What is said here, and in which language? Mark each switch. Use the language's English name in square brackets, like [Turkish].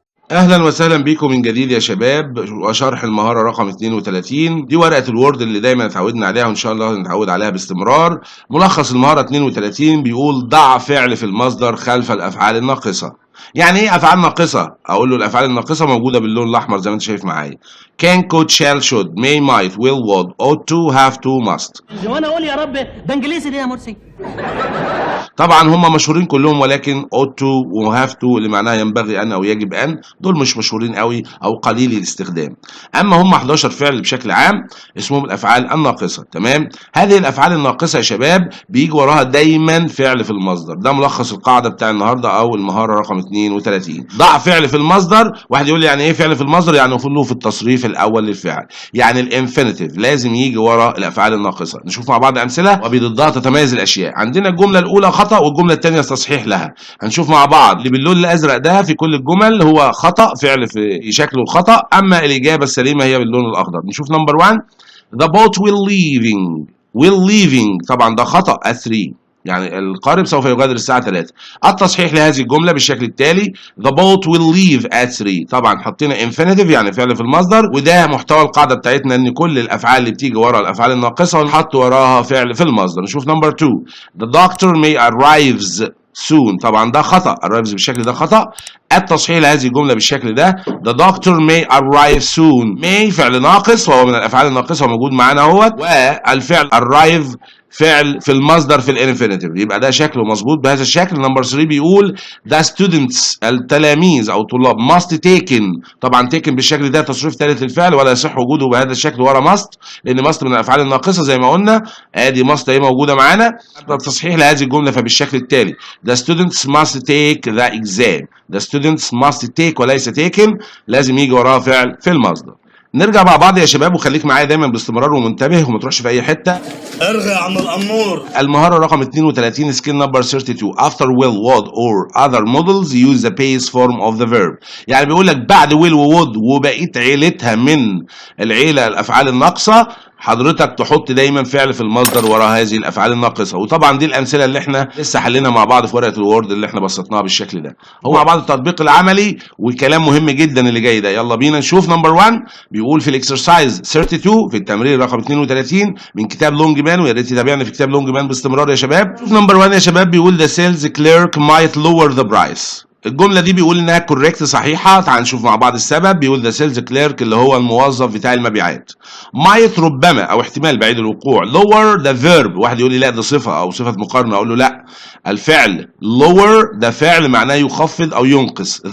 [Arabic] اهلا وسهلا بيكم من جديد يا شباب وشرح المهاره رقم 32. دي ورقه الوورد اللي دايما اتعودنا عليها وان شاء الله نتعود عليها باستمرار. ملخص المهاره 32 بيقول ضع فعل في المصدر خلف الافعال الناقصه. يعني ايه افعال ناقصه؟ اقول له الافعال الناقصه موجوده باللون الاحمر زي ما انت شايف معايا. [English] can could shall should may might will would ought to have to must. [Arabic] وانا اقول يا رب ده انجليزي دي يا مرسي. طبعا هم مشهورين كلهم، ولكن ought to و have to اللي معناها ينبغي ان او يجب ان دول مش مشهورين قوي او قليل الاستخدام. اما هم 11 فعل بشكل عام اسمهم الافعال الناقصه. تمام، هذه الافعال الناقصه يا شباب بيجي وراها دايما فعل في المصدر. ده ملخص القاعده بتاع النهارده او المهاره رقم 32. ضع فعل في المصدر. واحد يقول لي يعني ايه فعل في المصدر؟ يعني المفروض في التصريف الاول للفعل، يعني الانفينيتيف لازم يجي ورا الافعال الناقصه. نشوف مع بعض امثله وبضدها تتميز الاشياء. عندنا الجمله الاولى خطا والجمله الثانيه تصحيح لها. هنشوف مع بعض اللي باللون الازرق ده في كل الجمل هو خطا، فعل في شكله خطا، اما الاجابه السليمه هي باللون الاخضر. نشوف نمبر 1 [English] the boat will leaving [Arabic] طبعا ده خطا at 3، يعني القارب سوف يغادر الساعة 3. التصحيح لهذه الجملة بالشكل التالي [English] the boat will leave at 3. [Arabic] طبعا حطينا infinitive يعني فعل في المصدر، وده محتوى القاعدة بتاعتنا ان كل الافعال اللي بتيجي ورا الافعال الناقصة ونحط وراها فعل في المصدر. نشوف نمبر 2 [English] the doctor may arrives soon. [Arabic] طبعا ده خطأ، arrives بالشكل ده خطأ. التصحيح لهذه الجملة بالشكل ده [English] the doctor may arrive soon. [Arabic] may فعل ناقص وهو من الافعال الناقصة وموجود معانا اهوت، والفعل arrive فعل في المصدر في الانفينيتيف، يبقى ده شكله مظبوط بهذا الشكل. نمبر 3 بيقول [English] the students [Arabic] التلاميذ او الطلاب must taken. طبعا taken بالشكل ده تصريف ثالث للفعل ولا يصح وجوده بهذا الشكل ورا must، لان must من الافعال الناقصه زي ما قلنا. ادي must اهي موجوده معانا. التصحيح لهذه الجمله فبالشكل التالي [English] the students must take the exam. the students must take [Arabic] وليس taken، لازم يجي وراها فعل في المصدر. نرجع مع بعض يا شباب وخليك معايا دايما باستمرار ومنتبه وما تروحش في اي حته. ارغي يا عم الامور. المهاره رقم 32 [English] skill number 32 after will would or other models use the base form of the verb. [Arabic] يعني بيقول لك بعد will و would وبقيه عيلتها من العيله الافعال الناقصه حضرتك تحط دايما فعل في المصدر وراء هذه الافعال الناقصه. وطبعا دي الامثله اللي احنا لسه حلينا مع بعض في ورقه الوورد اللي احنا بسطناها بالشكل ده. هو مع بعض التطبيق العملي وكلام مهم جدا اللي جاي ده. يلا بينا نشوف نمبر 1 بيقول في الاكسرسايز 32 في التمرين رقم 32 من كتاب لونج مان، ويا ريت تتابعنا في كتاب لونج مان باستمرار يا شباب. شوف نمبر 1 يا شباب بيقول [English] the sales clerk might lower the price. [Arabic] الجملة دي بيقول انها كوريكت صحيحة. تعال نشوف مع بعض السبب. بيقول ذا سيلز كليرك اللي هو الموظف بتاع المبيعات. مايت ربما او احتمال بعيد الوقوع. lower the verb واحد يقول لي لا ده صفة او صفة مقارنة، اقول له لا، الفعل lower ده فعل معناه يخفض او ينقص.